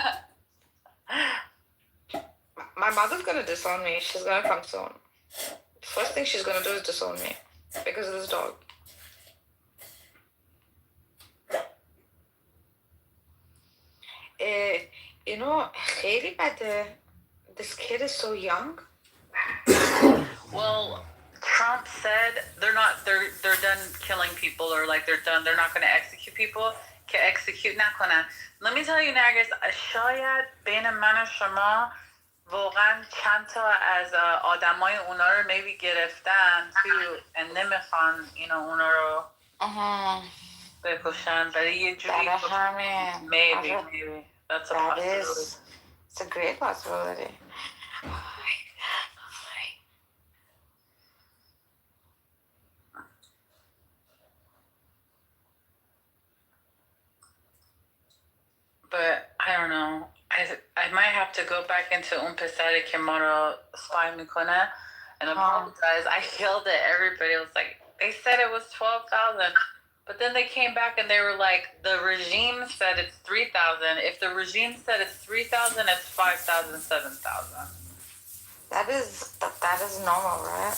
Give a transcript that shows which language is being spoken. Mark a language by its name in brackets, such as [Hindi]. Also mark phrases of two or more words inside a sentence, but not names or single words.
[English] My mother's gonna disown me. She's gonna come soon. First thing she's gonna do is disown me because of this dog. You know, [Persian] خیلی بده. [English] This kid is so young. Well, Trump said they're done killing people, or like they're not going to execute people. [Persian] که execute نکنن. [English] Let me tell you, Nargis, [Persian] شاید بین من و شما واقعا چند تا از آدمای اونا رو maybe گرفتن تو and نمیخوان اونا رو بکشن برای یه جوری [English] maybe that's a possibility. It's a great possibility. But I don't know. I might have to go back into [Persian] اون پسری که ما رو spy میکنه [English] and apologize. I yelled at everybody. It was like, they said it was 12,000. But then they came back and they were like, the regime said it's 3,000. If the regime said it's 3,000, it's 5,000, 7,000. That is normal, right?